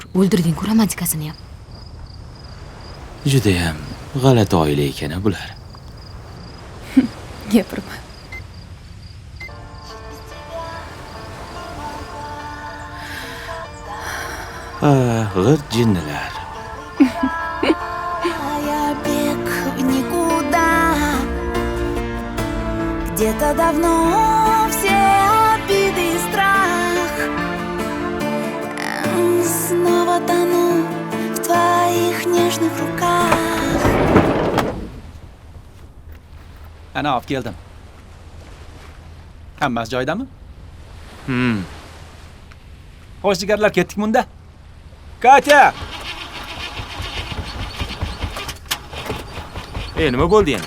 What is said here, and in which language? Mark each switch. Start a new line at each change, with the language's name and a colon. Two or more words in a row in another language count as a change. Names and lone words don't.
Uzbek: O'ldirding-ku romantikasini ham. Juda ham g'alati oila ekan bular. Gapirma. G'irt jinnilar.
Russian: Я бег в никуда. Где-то давно все обиды и страх. Снова тону в твоих нежных руках.
Uzbek: Ana olib keldim. Hammasi joyidami? Xo'sh, jigarlar, ketdik bunda. Katya! Nima bo'ldi endi?